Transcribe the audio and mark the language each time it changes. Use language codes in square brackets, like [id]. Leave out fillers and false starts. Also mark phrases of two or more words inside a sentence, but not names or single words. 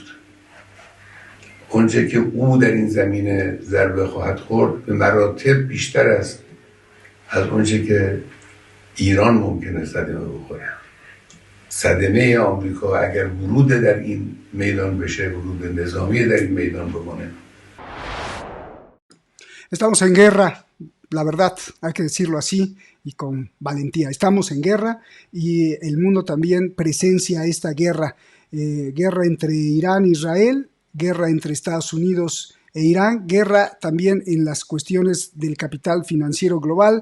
[fa] اونچه که او در این زمینه ضربه خواهد خورد به مراتب بیشتر است از اونچه که ایران ممکنه صدمه بخوره. صدمه آمریکا اگر ورود در این میدان بشه، ورود نظامی در این میدان بکنه. [es] Estamos en guerra, la verdad, hay que decirlo así y con valentía. Estamos en guerra y el mundo también presencia esta guerra. Guerra entre Irán e Israel, guerra entre Estados Unidos e Irán, guerra también en las cuestiones del capital financiero global.